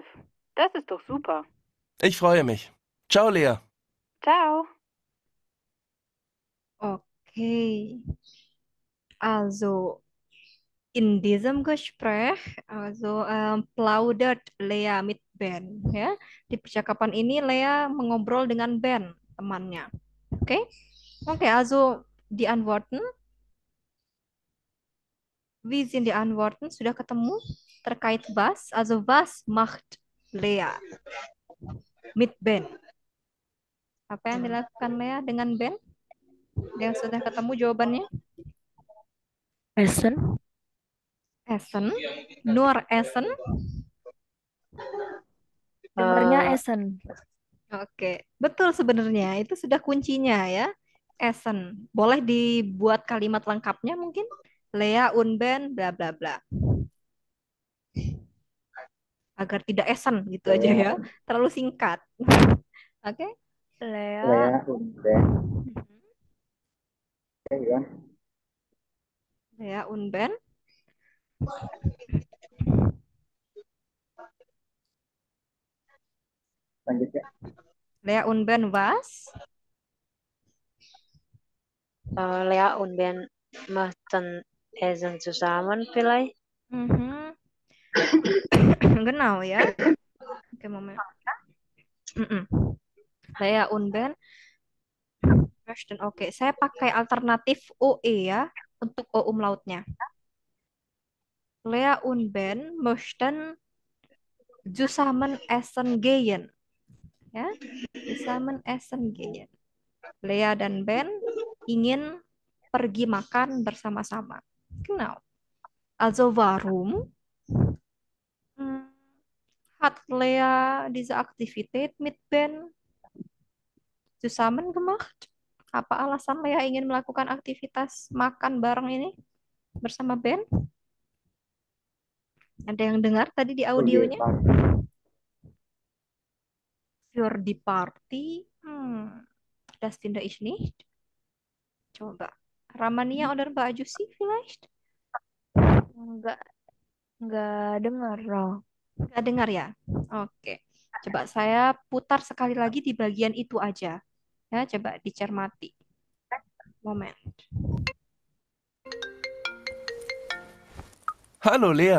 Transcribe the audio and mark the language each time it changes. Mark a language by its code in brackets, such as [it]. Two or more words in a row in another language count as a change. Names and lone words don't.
[de] Das ist doch super. Ich freue mich. Ciao, Lea. Ciao. Okay. Also, in diesem Gespräch, plaudert Lea mit Ben, [id] ya. Di percakapan ini Lea mengobrol dengan Ben, temannya. Oke? Oke, [de] also die Antworten. Wie sind die Antworten? [id] Sudah ketemu terkait was? [de] Also was macht Lea mit Ben? [id] Apa yang dilakukan Lea dengan Ben? Yang sudah ketemu jawabannya? [de] Essen. Essen, nur Essen. [id] Dengernya Eh, [de] Essen. [id] Oke, betul sebenarnya. Itu sudah kuncinya ya. [de] Essen. [id] Boleh dibuat kalimat lengkapnya mungkin? [de] Lea unben bla bla bla. [id] Agar tidak Essen gitu aja ya. Terlalu singkat. Oke. [de] Lea. Lea und Ben. Oke, ya. Lea unben. [id] Lanjut ya. [de] Lea unben was? Lea und Ben möchten essen zusammen vielleicht. Mhm. Genau ya. [id] Oke, [de] Moment. Mm-mm. Lea unben. Möchten. [id] Oke, saya pakai alternatif OE ya untuk O umlautnya. [de] Lea und Ben möchten zusammen essen gehen. Ya, zusammen essen gehen. [id] Lea dan Ben ingin pergi makan bersama-sama. [de] Genau. Also warum hat Lea diese Aktivität mit Ben zusammen gemacht? [id] Apa alasan Lea ingin melakukan aktivitas makan bareng ini bersama Ben? Ada yang dengar tadi di Oh iya, audionya? Pak. [de] Für die Party. Das finde ich nicht. [id] Coba. [de] Ramania oder Mbak Ajusi vielleicht? [id] Enggak, enggak dengar loh. Nggak dengar ya? Oke. Coba saya putar sekali lagi di bagian itu aja. Ya, coba dicermati. [de] Moment. Hallo Lea.